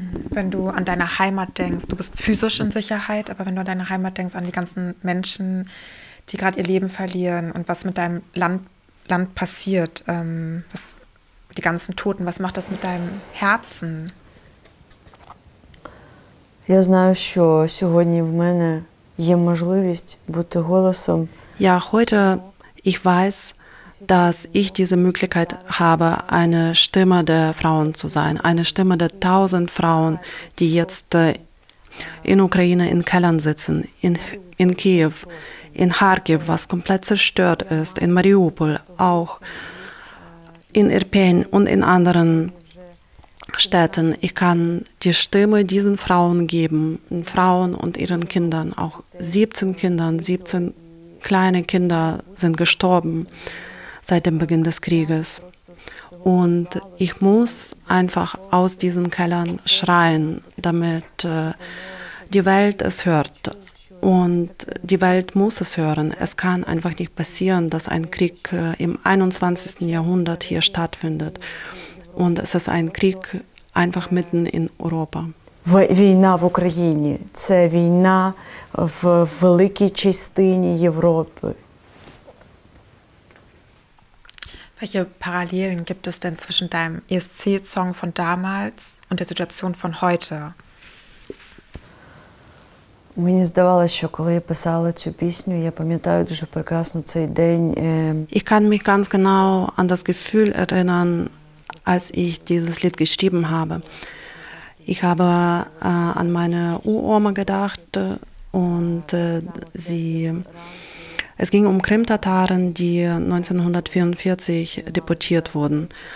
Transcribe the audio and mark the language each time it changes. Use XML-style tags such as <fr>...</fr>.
<de>Wenn du an deine Heimat denkst, du bist physisch in Sicherheit, aber wenn du an deine Heimat denkst, an die ganzen Menschen, die gerade ihr Leben verlieren und was mit deinem Land passiert, die ganzen Toten, was macht das mit deinem Herzen?</de> <uk>Я знаю, що сьогодні в мене є можливість бути голосом.</uk> <de>Ja, heute, ich weiß, dass ich diese Möglichkeit habe, eine Stimme der Frauen zu sein, eine Stimme der 1000 Frauen, die jetzt in Ukraine in Kellern sitzen, in Kiew, in Kharkiv, was komplett zerstört ist, in Mariupol, auch in Irpin und in anderen Städten. Ich kann die Stimme diesen Frauen geben, Frauen und ihren Kindern, auch 17 kleine Kinder sind gestorben seit dem Beginn des Krieges. Und ich muss einfach aus diesen Kellern schreien, damit die Welt es hört. Und die Welt muss es hören. Es kann einfach nicht passieren, dass ein Krieg im 21. Jahrhundert hier stattfindet. Und es ist ein Krieg einfach mitten in Europa.</de> <uk>Війна в Україні – це війна в великій частині Європи.</uk> <de>Welche Parallelen gibt es denn zwischen deinem ESC-Song von damals und der Situation von heute?</de> <uk>Мені здавалося, що коли я писала цю пісню, я пам'ятаю дуже прекрасно цей день.</uk> <de>Ich kann mich ganz genau an das Gefühl erinnern, als ich dieses Lied geschrieben habe. Ich habe an meine Uroma gedacht Und es ging um Krimtataren, die 1944 deportiert wurden.</de>